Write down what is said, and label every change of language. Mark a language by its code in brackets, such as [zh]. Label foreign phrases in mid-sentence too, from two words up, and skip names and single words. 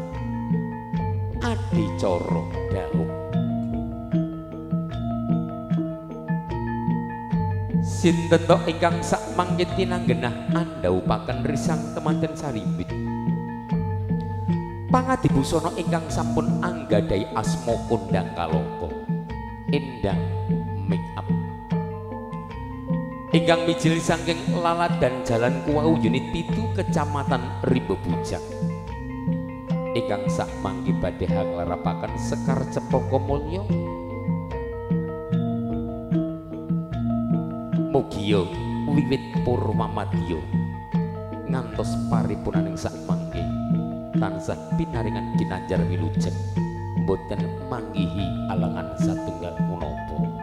[jv] adicara dawuh sinten to ingkang sak mangke tinanggenah andhaupaken risang temanten Sarimbit pangadibusana ingkang sampun anggadhahi asma kondang kalongko endang make up ingkang mijil saking Laladan Jalan Kuwau unit 7 Kecamatan Rimba Bujang ingkang sak mangke badhe hanglarapaken Sekar Cepaka Mulya mugia wiwit purwamadya ngantos paripunaning sak mangke tansah pinaringan kinanjar wilujeng boten manggihi alangan satunggal punapa.